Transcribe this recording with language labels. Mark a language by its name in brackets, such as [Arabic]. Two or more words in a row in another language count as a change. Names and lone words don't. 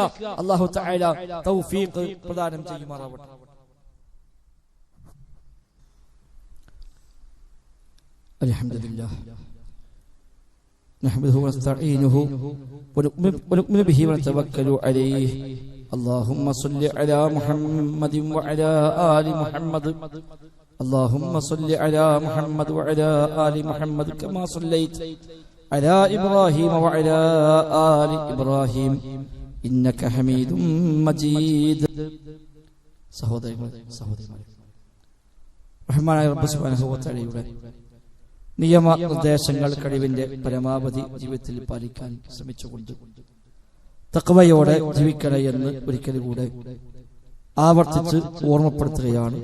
[Arabic] الله تعالى [Malayalam] തൗഫീഖ് പ്രദാനം ചെയ്യുമാറാവട്ടെ. [Arabic] الحمد لله نحمده ونستعينه ونؤمن به ونتوكل عليه. اللهم صل على محمد وعلى آل محمد. اللهم صل على محمد وعلى آل محمد كما صليت على إبراهيم وعلى آل إبراهيم إنك حميد مجيد. [Malayalam] സഹോദരന്മാരെ, റഹ്മാനായ [Arabic] رب سبحانه و [Malayalam] തആലയുടെ നിയമനിർദ്ദേശങ്ങൾ കഴിവിന്റെ പരമാവധി ജീവിതത്തിൽ പാലിക്കാൻ ശ്രമിച്ചുകൊണ്ട് തഖ്വയോടെ ജീവിക്കണേ എന്ന് ഒരിക്കൽ കൂടെ ആവർത്തിച്ച് ഓർമ്മപ്പെടുത്തുകയാണ്.